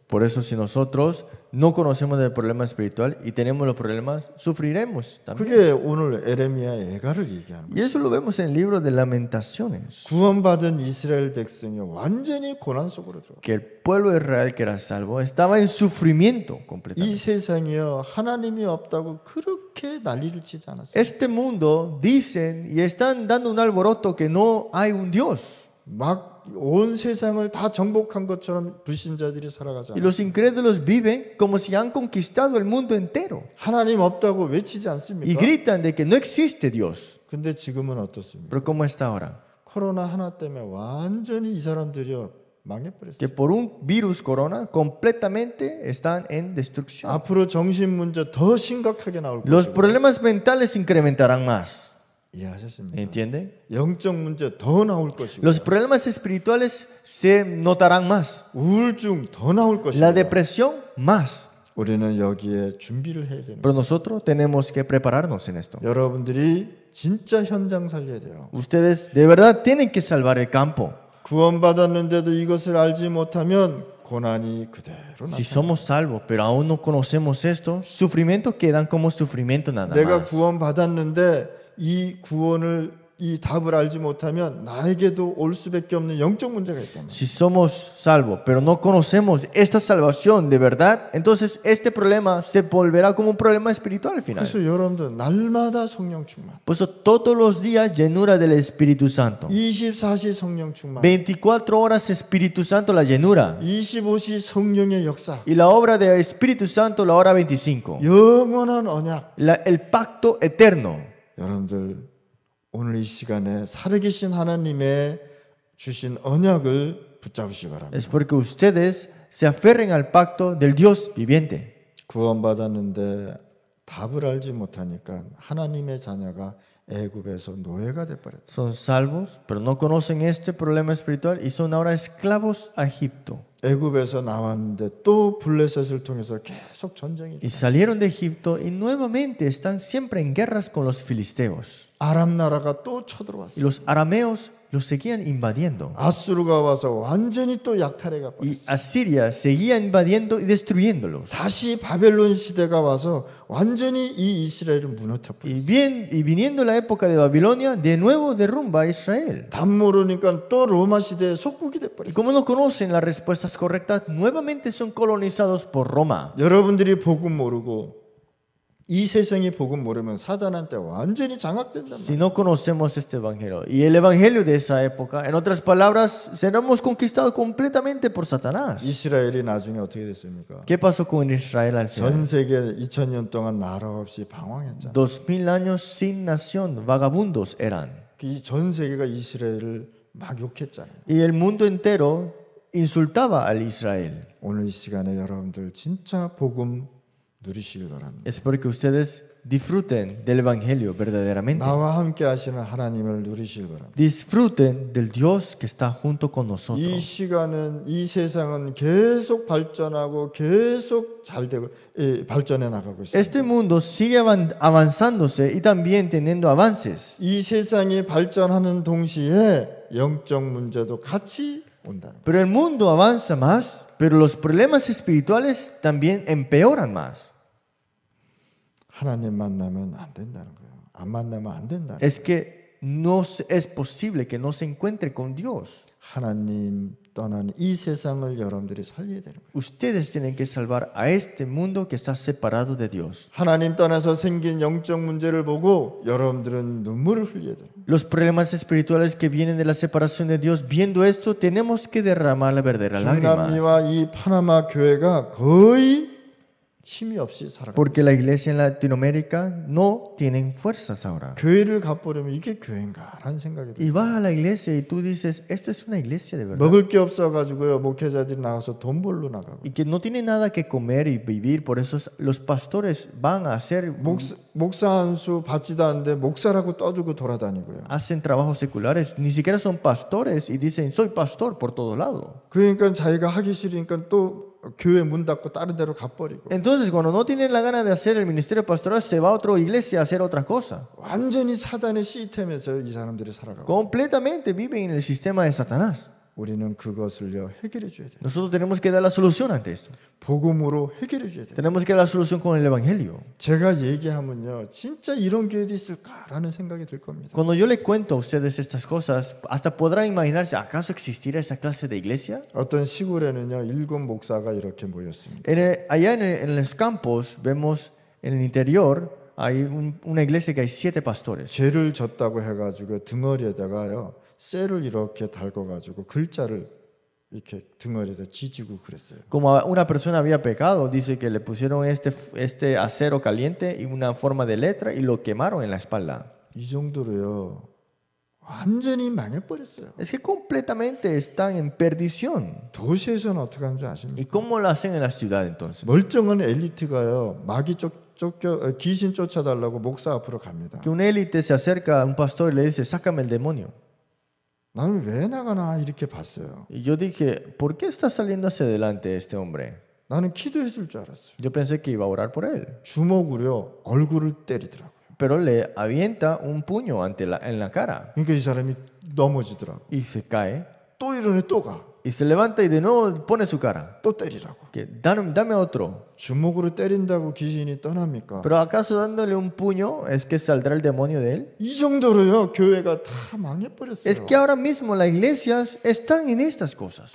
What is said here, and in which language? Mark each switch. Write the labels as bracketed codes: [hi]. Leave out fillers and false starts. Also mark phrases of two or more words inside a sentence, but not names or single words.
[es] Por eso si nosotros no conocemos del problema espiritual y tenemos los problemas, sufriremos también. [ko] 그게 오늘 에레미야 애가를 얘기하는 [es] Y [ko] 거예요. [es] eso lo vemos en el libro de Lamentaciones. [ko] 구원받은 이스라엘 백성이 완전히 고난 속으로 들어가. [es] Que el pueblo de Israel que era salvo estaba en sufrimiento [ko] 이 [es] completamente. [ko] 세상이요 하나님이 없다고 그렇게 난리를 치지 않았어요. [es] Este mundo dicen y están dando un alboroto que no hay un Dios. [ko] 막 온 세상을 다 정복한 것처럼 불신자들이 살아가지 [es] Y [ko] 않아요. [es] los incrédulos viven como si han conquistado el mundo entero. [ko] 하나님 없다고 외치지 [es] Y [ko] 않습니까? [es] gritan de que no existe Dios. [ko] 근데 지금은 어떻습니까? [es] Pero ¿cómo está ahora? [ko] 코로나 하나 때문에 완전히 이 사람들이요 망해버렸어요. [es] Que por un virus corona completamente están en destrucción. [ko] 앞으로 정신 문제 더 심각하게 나올 [es] Los [ko] 것이고 [es] problemas mentales se incrementarán más. [ko] 이해하셨습니까? [es] ¿Entiende? [ko] 영적 문제 더 나올 것이고 [es] Los problemas espirituales se notarán más. [ko] 우울증 더 나올 것이고 [es] La depresión más. [ko] 우리는 여기에 준비를 해야 됩니다. [es] Pero nosotros tenemos que prepararnos en esto. [ko] 여러분들이 진짜 현장 살려야 돼요. [es] Ustedes de verdad tienen que salvar el campo. [ko] 구원받았는데도 이것을 알지 못하면 고난이 그대로 [es] Si [ko] 나타나. [es] somos salvos, pero aún no conocemos esto, sufrimientos quedan como sufrimiento nada [ko] 내가 [es] más. [ko] 구원받았는데 이 답을 알지 못하면 나에게도 올 수밖에 없는 영적 문제가 있단 말이에요. [es] Si somos salvos, pero no conocemos esta salvación de verdad, entonces este problema se volverá como un problema espiritual al final. [ko] 그래서 여러분들 날마다 성령 충만, [es] Por eso todos los días llenura del Espíritu Santo. [ko] 24시 성령 충만, [es] 24 horas Espíritu Santo la llenura. [ko] 25시 성령의 역사, [es] Y la obra del Espíritu Santo la hora 25. [ko] 영원한 언약. [es] El pacto eterno. [ko] 여러분들 오늘 이 시간에 살아계신 하나님의 주신 언약을 붙잡으시기 바랍니다. [es] Es porque ustedes se aferren al pacto del Dios viviente. [ko] 구원받았는데 답을 알지 못하니까 하나님의 자녀가 애굽에서 노예가 돼버렸다. [es] Son salvos, pero no conocen este problema espiritual y son ahora esclavos a Egipto. [ko] 애굽에서 나왔는데 또 블레셋을 통해서 계속 전쟁이. [es] Y salieron de Egipto y nuevamente están siempre en guerras con los filisteos. [ko] 아람 나라가 또 [es] Y [ko] 쳐들어왔어요. [es] los arameos los seguían invadiendo. [ko] 아수르가 와서 완전히 또 약탈해가 [es] Y [ko] 버렸어요. [es] Asiria seguía invadiendo y destruyéndolos. [ko] 다시 바벨론 시대가 와서 완전히 이 이스라엘을 무너뜨려 버렸어요. [es] Y viniendo la época de Babilonia, de nuevo derrumba a Israel. [ko] 답 모르니까 또 로마 시대에 속국이 돼 [es] Y [ko] 버렸어요. [es] como no conocen las respuestas correctas, nuevamente son colonizados por Roma. [ko] 여러분들이 복음 모르고 이 세상이 복음 모르면 사단한테 완전히 장악된단 [es] Si [ko] 말이에요. [es] no conocemos este evangelio y el evangelio de esa época, en otras palabras, seremos conquistados completamente por Satanás. [ko] 이스라엘이 나중에 어떻게 됐습니까? [es] ¿Qué pasó con Israel al final? [ko] 전 세계 2000년 동안 나라 없이 방황했잖아요. [es] 2000 años sin nación, vagabundos eran. [ko] 이 전 세계가 이스라엘을 막 욕했잖아요. [es] Y el mundo entero insultaba al Israel. [ko] 오늘 이 시간에 여러분들 진짜 복음 누리시길 바랍니다. [es] Espero que ustedes disfruten del Evangelio verdaderamente. [ko] 나와 함께 하시는 하나님을 누리시길 바랍니다. [es] Disfruten del Dios que está junto con [ko] 이 [es] nosotros. [ko] 시간은 이 세상은 계속 발전하고 계속 잘 되고 발전해 나가고 있습니다. [es] Este mundo sigue avanzándose y también teniendo avances. [ko] 이 세상이 발전하는 동시에 영적 문제도 같이 온다는 거예요. [es] Pero el mundo avanza más, pero los problemas espirituales también empeoran más. [ko] 하나님 만나면 안 된다는 거예요. 안 만나면 안 된다는 거예요. [es] Es que no es posible que no se encuentre con Dios. [ko] 하나님 떠난 이 세상을 여러분들이 살려야 되는 거예요. [es] Ustedes tienen que salvar a este mundo que está separado de Dios. [ko] 하나님 떠나서 생긴 영적 문제를 보고 여러분들은 눈물을 흘려야 돼요. [es] Los problemas espirituales que vienen de la separación de Dios, viendo esto, tenemos que derramar la verdadera lágrima. [ko] 중남미와 이 파나마 교회가 거의 힘이 없이 살아가고 [es] Porque la iglesia en Latinoamérica no tienen fuerzas ahora. [ko] 교회를 갚으려면 이게 교회인가라는 생각이 들어요. [es] Y vas a la iglesia y tú dices, esto es una iglesia de verdad. [ko] 먹을 게 없어가지고요 목회자들이 나가서 돈 벌러 나가고 [es] Y que no tiene nada que comer y vivir, por eso los pastores van a hacer, [ko] 목사 한 수 받지도 않는데 목사라고 떠들고 돌아다니고요. [es] hacen trabajos seculares, ni siquiera son pastores y dicen, soy pastor por todo lado. [ko] 그러니까 자기가 하기 싫으니까 또 교회 문 닫고 다른 데로 가버리고 [es] Entonces, cuando no tienen la gana de hacer el ministerio pastoral, se va a otra iglesia a hacer otra cosa. [ko] 완전히 사단의 시스템에서 이 사람들이 살아가고 [es] Completamente viven en el sistema de Satanás. [ko] 우리는 그것을요 해결해 줘야 돼요. [es] Nosotros tenemos que dar la solución ante esto. [ko] 복음으로 해결해 줘야 돼요. [es] Tenemos que dar la solución con el Evangelio. [ko] 제가 얘기하면요 진짜 이런 교회도 있을까라는 생각이 들 겁니다. [es] Cuando yo le cuento a ustedes estas cosas, hasta podrán imaginarse, ¿acaso existirá esa clase de iglesia? [ko] 어떤 시골에는요 7 목사가 이렇게 모였습니다. [es] Allá en los campos, vemos en el interior, hay una iglesia que hay 7 pastores. [ko] 죄를 졌다고 해가지고 등어리에다가요 쇠를 이렇게 달궈가지고 글자를 이렇게 등어리에다 지지고 그랬어요. [es] Como una persona había pecado, dice que le pusieron este acero caliente y una forma de letra y lo quemaron en la espalda. [ko] 이 정도로요 완전히 망해버렸어요. [es] Es que completamente están en perdición. [ko] 도시에서는 어떻게 하는지 아십니까? [es] ¿Y cómo lo hacen en la ciudad entonces? [ko] 멀쩡한 엘리트가요 마귀 귀신 쫓아달라고 목사 앞으로 갑니다. [es] Que un élite se acerca a un pastor y le dice, sácame el demonio. [ko] 나는 왜 나가나 이렇게 봤어요. [es] Y yo dije, ¿por qué está saliendo hacia adelante este hombre? [ko] 나는 기도했을 줄 알았어요. [es] Yo pensé que iba a orar por él. [ko] 주먹으로 얼굴을 때리더라고요. [es] Pero le avienta un puño en la cara [ko] 그러니까 이 사람이 넘어지더라고. [es] y se cae. [ko] 또 이러네 또 가. [es] Y se levanta y de nuevo pone su cara. [ko] 또 때리라고. [es] Que, dame otro. [ko] 주먹으로 때린다고 귀신이 떠납니까? [es] Pero ¿acaso dándole un puño es que saldrá el demonio de él? [ko] 이 정도로요 교회가 다 망해버렸어요. [es] Es que ahora mismo las iglesias están en estas cosas.